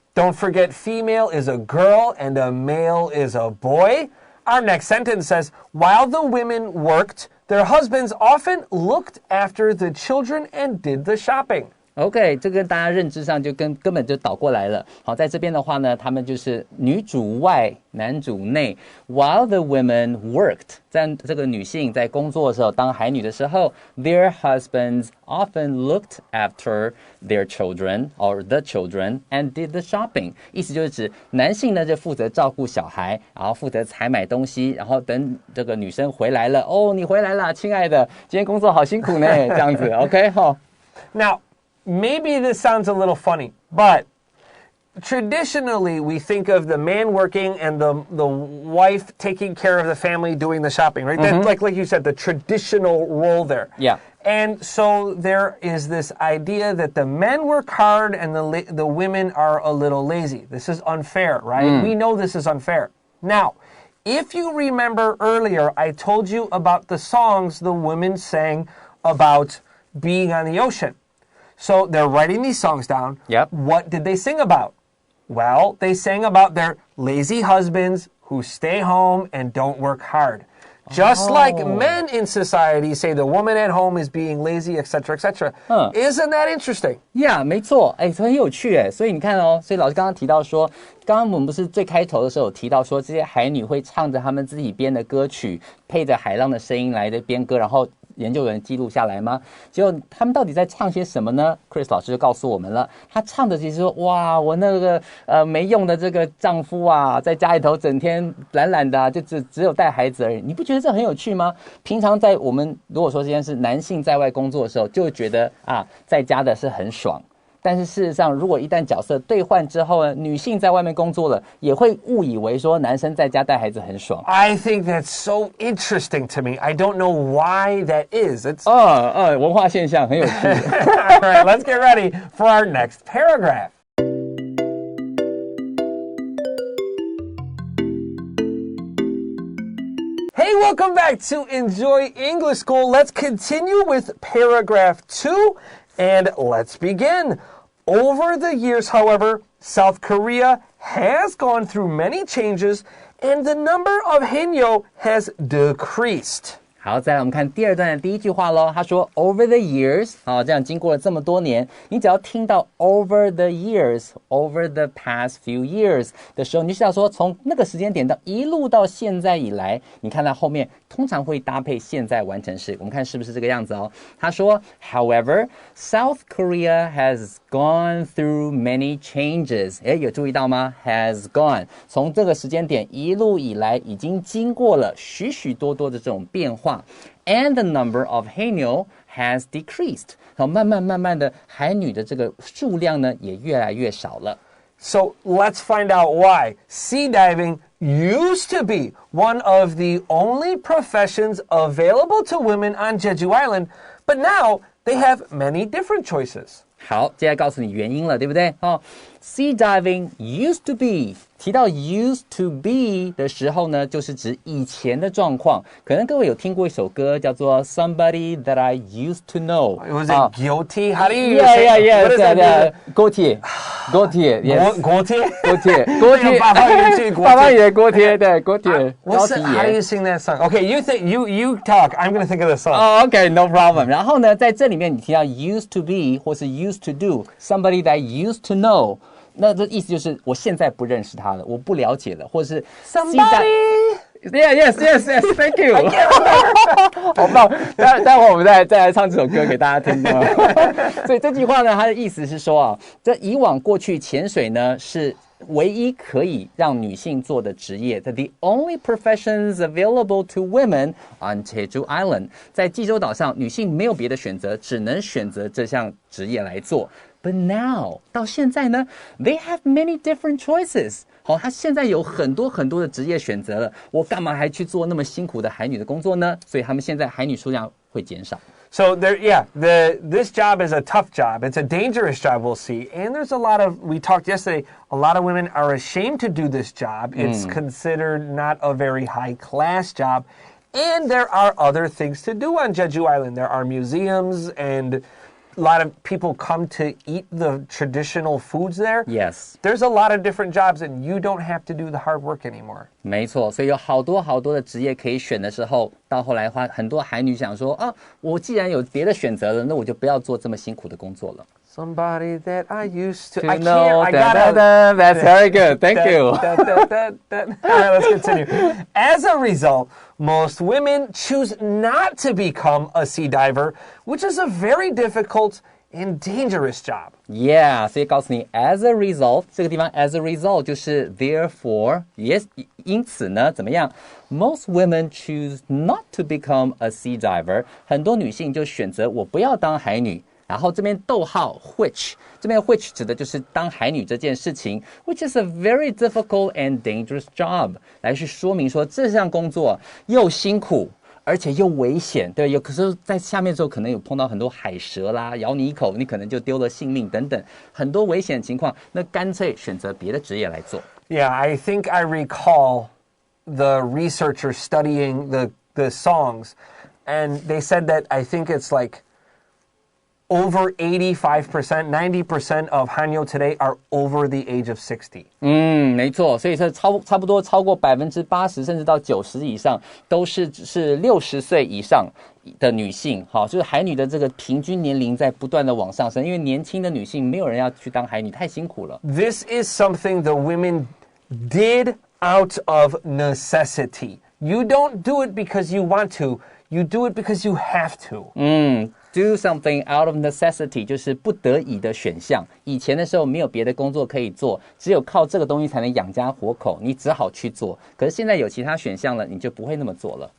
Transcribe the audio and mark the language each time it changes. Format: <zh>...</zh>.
<en>Don't forget, female is a girl and a male is a boy. Our next sentence says, while the women worked, their husbands often looked after the children and did the shopping.OK，</en> <zh>这跟大家认知上就根本就倒过来了。好，在这边的话呢，他们就是女主外，男主内。</zh> <en>While the women worked，</en> <zh>在这个女性在工作的时候，当海女的时候</zh> <en>，their husbands often looked after their children or the children and did the shopping。</en> <zh>意思就是指男性呢就负责照顾小孩，然后负责采买东西，然后等这个女生回来了，哦，你回来了，亲爱的，今天工作好辛苦呢，这样子 ，OK 哈。</zh> <en>Now.Maybe this sounds a little funny, but traditionally we think of the man working and the wife taking care of the family doing the shopping, right? That's like you said, the traditional role there. Yeah. And so there is this idea that the men work hard and the women are a little lazy. This is unfair, right? We know this is unfair. Now, if you remember earlier, I told you about the songs the women sang about being on the ocean.So they're writing these songs down. Yep. What did they sing about? Well, they sang about their lazy husbands who stay home and don't work hard. Just like men in society say the woman at home is being lazy, etc., etc. Isn't that interesting?</en> <zh>Yeah, 没错，很有趣，所以你看哦，所以老师刚刚提到说，刚刚我们不是最开头的时候有提到说，这些海女会唱着他们自己编的歌曲，配着海浪的声音来的编歌，然后研究人记录下来吗？结果他们到底在唱些什么呢 ？Chris 老师就告诉我们了，他唱的其实说，哇，我那个没用的这个丈夫啊，在家里头整天懒懒的，就只有带孩子而已。你不觉得这很有趣吗？平常在我们如果说今天是男性在外工作的时候，就会觉得啊，在家的是很爽。但是事实上，如果一旦角色兑换之后呢，女性在外面工作了，也会误以为说男生在家带孩子很爽。</zh> <en>I think that's so interesting to me. I don't know why that is. It's</en> <zh>文化现象很有趣。</zh> <en>All right, let's get ready for our next paragraph. Hey, welcome back to Enjoy English School. Let's continue with paragraph 2, and let's begin. Over the years, however, South Korea has gone through many changes, and the number of haenyeo has decreased.</en> <zh>好，再来我们看第二段的第一句话咯。他说</zh> <en>over the years，</en> <zh>好，这样经过了这么多年，你只要听到 over the years，</zh> <en>over the past few years</en> <zh>的时候，你就知道说从那个时间点到一路到现在以来，你看到后面通常会搭配现在完成式。我们看是不是这个样子哦？他说</zh> <en>，However, South Korea has gone through many changes。</en> <zh>有注意到吗 ？</zh> <en>Has gone，</en> <zh>从这个时间点一路以来，已经经过了许许多多的这种变化。</zh> <en>And the number of haenyeo has decreased.</en> <zh>好，慢慢的，海女的这个数量呢，也越来越少了。</zh> <en>So let's find out why. Sea diving used to be one of the only professions available to women on Jeju Island, but now they have many different choices.</en> <zh>好，接下来告诉你原因了，对不对？</zh> <en>Sea diving used to be，</en> <zh>提到</zh> <en>used to be</en> <zh>的时候呢，就是指以前的状况。可能各位有听过一首歌，叫做 Somebody That I Used to Know。</zh> <en>Was it guilty? How do you say? What is that?</en> <zh>锅贴，锅贴 ，yes。锅贴，锅贴，锅贴。爸爸也去锅贴。爸爸也锅贴，对，锅贴。</zh> <en>How do you sing that song? Okay, you talk. I'm going to think of the song. Okay, no problem.</en> <zh>然后呢，在这里面你提到</zh> <en>used to be</en> <zh>或是</zh> <en>used to do somebody that I used to know。</en> <zh>那这意思就是我现在不认识他了，我不了解了，或者是</zh> <en>Somebody. Yes. Thank you.</en> <zh>好棒！待会我们再来唱这首歌给大家听。所以这句话呢，它的意思是说啊，这以往过去潜水呢是唯一可以让女性做的职业 ，</zh> <en>the only professions available to women on Jeju Island。</en> <zh>在济州岛上，女性没有别的选择，只能选择这项职业来做。</zh> <en>But now</en> <zh>到现在呢</zh> <en>，they have many different choices。</en> <zh>好，他现在有很多的职业选择了，我干嘛还去做那么辛苦的海女的工作呢？所以他们现在海女数量会减少。</zh> <en>So this job is a tough job. It's a dangerous job, we'll see. And there's we talked yesterday, a lot of women are ashamed to do this job. It's considered not a very high class job. And there are other things to do on Jeju Island. There are museums and a lot of people come to eat the traditional foods there. Yes. There's a lot of different jobs and you don't have to do the hard work anymore.</en> <zh>没错，所以有好多的职业可以选的时候，到后来很多海女想说啊，我既然有别的选择了，那我就不要做这么辛苦的工作了。</zh> <en>Somebody that I used to I gotta. That's very good. Thank you. Let's continue. As a result, most women choose not to become a sea diver, which is a very difficult and dangerous job.</en> <zh>Yeah, 所以告诉你</zh> <en>as a result</en> <zh>这个地方 as a result 就是</zh> <en>therefore yes</en> <zh>因此呢怎么样</zh> <en>Most women choose not to become a sea diver</en> <zh>很多女性就选择我不要当海女然后这边逗号 which 这边 which 指的就是当海女这件事情</zh> <en>which is a very difficult and dangerous job</en> <zh>来去说明说这项工作又辛苦而且又危险，对，有可是在下面的时候可能有碰到很多海蛇啦，咬你一口，你可能就丢了性命等等，很多危险情况，那干脆选择别的职业来做。</zh> <en>Yeah, I think I recall the researchers studying the songs, and they said that I think it's like over 85%, 90% of Hanyo today are over the age of 60.</en> <zh>没错，所以说差不多超过80%甚至到90%以上都是60岁以上的女性，好，就是海女的这个平均年龄在不断的往上升，因为年轻的女性没有人要去当海女，太辛苦了。</zh> <en>This is something the women did out of necessity. You don't do it because you want to. You do it because you have to. Do something out of necessity</en> <zh>就是不得已的选项。以前的时候没有别的工作可以做，只有靠这个东西才能养家活口，你只好去做。可是现在有其他选项了，你就不会那么做了。</zh>